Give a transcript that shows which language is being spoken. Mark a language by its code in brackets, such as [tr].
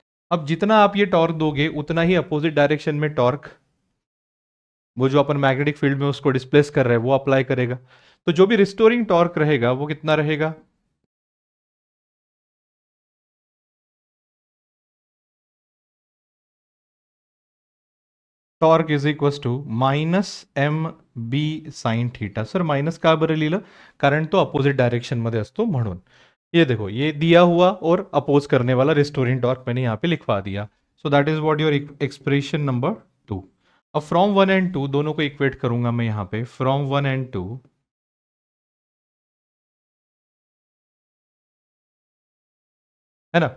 [hi] अब जितना आप ये टॉर्क दोगे उतना ही अपोजिट डायरेक्शन में टॉर्क, वो जो अपन मैग्नेटिक फील्ड में उसको डिस्प्लेस कर रहे हैं वो अप्लाई करेगा। तो जो भी रिस्टोरिंग टॉर्क रहेगा वो कितना रहेगा, torque is equal to minus M B sine theta. [mr] Sir minus का बरं लिहिलं, कारण तो अपोजिट डायरेक्शन मध्ये असतो म्हणून। [hi] ये देखो ये दिया हुआ और अपोज करने वाला रिस्टोरिंग टॉर्क मैंने यहाँ पे लिखवा दिया। [en] So that is what your expression number 2। [hi] अब फ्रॉम 1 एंड 2 दोनों को इक्वेट करूंगा मैं यहाँ पे, फ्रॉम 1 एंड 2, है ना।